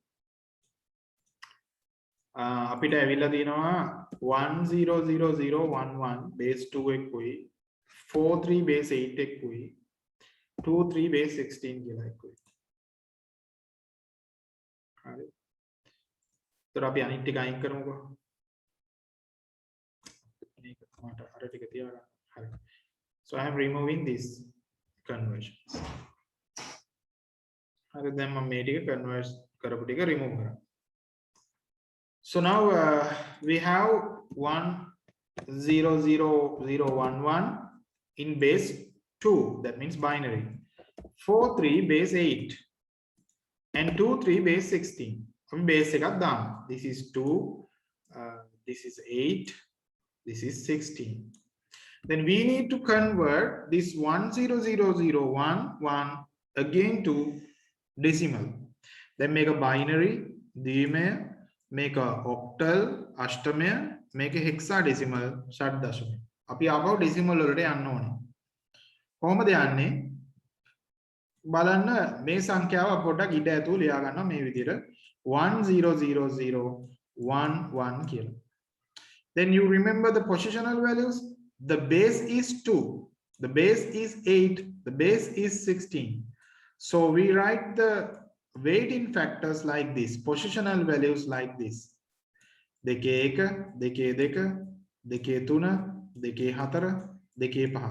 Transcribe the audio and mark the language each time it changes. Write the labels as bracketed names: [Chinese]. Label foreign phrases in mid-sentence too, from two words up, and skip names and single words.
[Sinhala] අපිට ඇවිල්ලා තියෙනවා 100011 base 2 එකකුයි 43 base 8 එකකුයි 23 base 16 කියලා එකකුයි. හරි. ඒතර අපි අනිත් ටික අයින් කරමුකෝ. මේක මට අර ටික තියාගන්න. හරි. [English] So I am removing these conversions. [Sinhala] හරි දැන් මම මේ ටික convert කරපු ටික remove කරා. [English] So now we have 100011 in base 2, that means binary. 43 base 8 and 23 base 16. [Sinhala] Base එකක් දාන්න. [English] This is 2, this is 8, this is 16. Then we need to convert this 10001 again to decimal. Then make a binary, දීමය, make a octal, අෂ්ටමය, make a hexadecimal, [Sinhala] ෂඩ් දශමය. අපි ආපහු decimal වලට යන්න ඕනේ. කොහොමද යන්නේ? බලන්න මේ සංඛ්‍යාව පොඩ්ඩක් ඉඩ ඇතුව ලියා ගන්න මේ විදිහට 100011 කියලා. [English] Then you remember the positional values. The base is 2, the base is 8, the base is 16. So we write the weighting factors like this, positional values like this. 2 1 2 2 2 3 2 4 2 5.